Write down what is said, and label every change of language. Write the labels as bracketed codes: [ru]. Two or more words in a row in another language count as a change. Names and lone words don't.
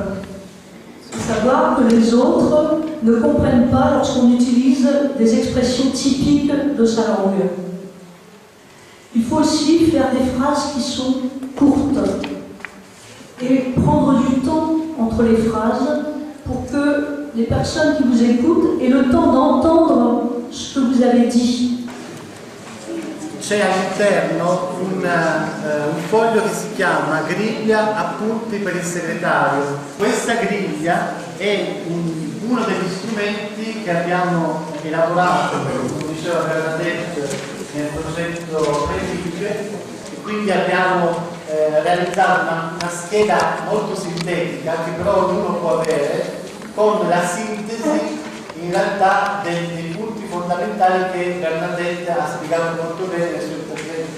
[fr] Savoir que les autres ne comprennent pas lorsqu'on utilise des expressions typiques de sa langue. Il faut aussi faire des phrases qui sont courtes et prendre du temps entre les phrases pour que les personnes qui vous écoutent aient le temps d'entendre ce que vous avez dit. [it] C'è all'interno un foglio che si chiama griglia appunti per il segretario. Questa griglia Lipsia è uno degli strumenti che abbiamo elaborato, come diceva Bernadette, nel progetto Prefic, e quindi abbiamo realizzato una scheda molto sintetica che però ognuno può avere, con la sintesi in realtà dei punti fondamentali che Bernadette ha spiegato molto bene nel suo intervento.